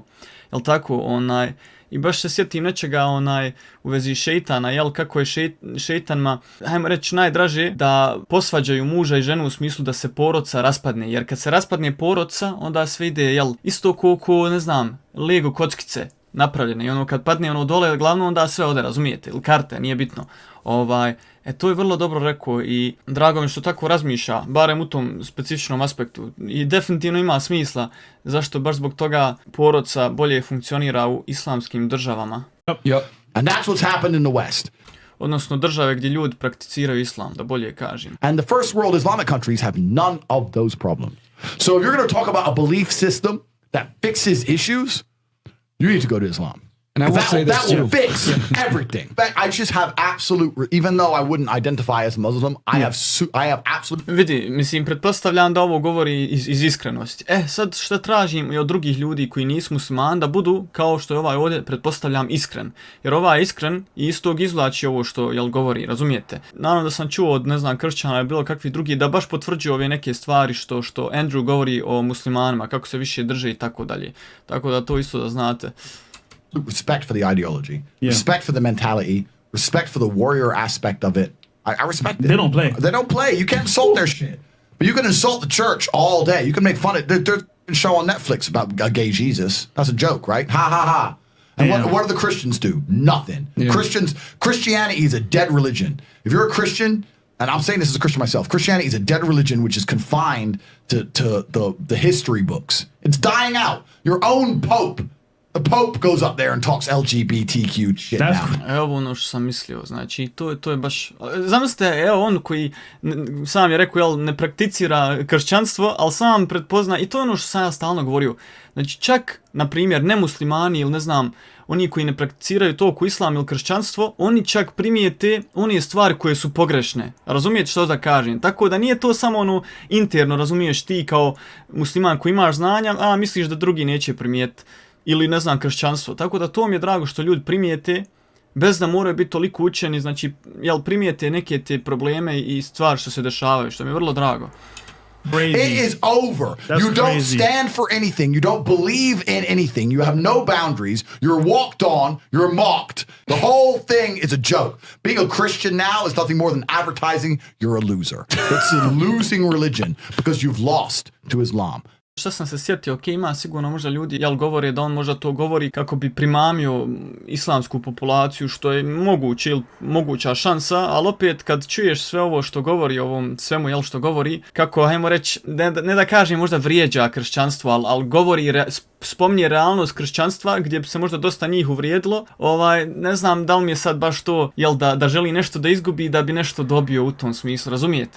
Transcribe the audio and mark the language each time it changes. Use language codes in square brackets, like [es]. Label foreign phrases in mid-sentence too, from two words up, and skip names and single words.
[bs] Jel tako, i baš se sjetim nečega u vezi šeitana, jel, kako je šeitanima, hajmo reći, najdraže da posvađaju muža i ženu u smislu da se porodca raspadne, jer kad se raspadne porodca, onda sve ide, jel, isto koliko, ne znam, Lego kockice napravljene i kad padne dole, glavno onda sve ode, razumijete, ili karte, nije bitno. To je vrlo dobro rekao i drago mi što tako razmišlja, barem u tom specifičnom aspektu. I definitivno ima smisla zašto baš zbog toga porodca bolje funkcionira u islamskim državama. [en] Yep. And that's what's happened in the West. [bs] Odnosno države gdje ljudi prakticiraju islam, da bolje kažem. [en] And the first world Islamic countries have none of those problems. So if you're going to talk about a belief system that fixes issues, you need to go to Islam. And I will say this that will fix everything. I just have absolute, even though I wouldn't identify as Muslim, I have absolute. [bs] Vidi, mislim, pretpostavljam da ovo govori iz iskrenosti. Sad šta tražim i od drugih ljudi koji nisu muslimani da budu, kao što je ovaj ovdje, pretpostavljam iskren. Jer ovaj iskren i iz tog izvlači ovo što govori, razumijete? Naravno da sam čuo od, ne znam, kršćana ili bilo kakvih drugih da baš potvrđuju ove neke stvari što Andrew govori o muslimanima, kako se više drže i tako dalje. Tako da to isto da znate. [en] Respect for the ideology, respect for the mentality, respect for the warrior aspect of it. I respect it. They don't play. They don't play. You can't insult their shit. But you can insult the church all day. You can make fun of it. There's a show on Netflix about a gay Jesus. That's a joke, right? Ha ha ha. And what do the Christians do? Nothing. Yeah. Christianity is a dead religion. If you're a Christian, and I'm saying this as a Christian myself, Christianity is a dead religion which is confined to the history books. It's dying out. Your own Pope. The Pope goes up there and talks LGBTQ shit now. [bs] Evo ono što sam mislio, znači to je baš... Zamislite, on koji sam je rekao, ne prakticira kršćanstvo, ali sam pretpozna, i to je ono što sam ja stalno govorio. Znači čak, na primjer, nemuslimani ili ne znam, oni koji ne prakticiraju toliko islam ili kršćanstvo, oni čak primijete one stvari koje su pogrešne. Razumijete što da kažem? Tako da nije to samo interno, razumiješ ti kao musliman koji imaš znanja, a misliš da drugi neće primijeti. Ili ne znam, kršćanstvo. Tako da to mi je drago što ljudi primijete, bez da moraju biti toliko učeni, znači, primijete neke te probleme i stvari što se dešavaju, što mi je vrlo drago. [en] Crazy. It is over. You don't stand for anything. You don't believe in anything. You have no boundaries. You're walked on. You're mocked. The whole thing is a joke. Being a Christian now is nothing more than advertising. You're a loser. It's a losing religion because you've lost to Islam. [bs] Šta sam se sjetio, ok, ima sigurno možda ljudi, jel govore da on možda to govori kako bi primamio islamsku populaciju, što je moguće ili moguća šansa, ali opet kad čuješ sve ovo što govori, ovom svemu, jel što govori, kako, hajmo reći, ne da kažem možda vrijeđa kršćanstvo, ali govori, spominje realnost kršćanstva gdje bi se možda dosta njih uvrijedilo, ne znam da li mi je sad baš to, jel da želi nešto da izgubi da bi nešto dobio u tom smislu, razumijete?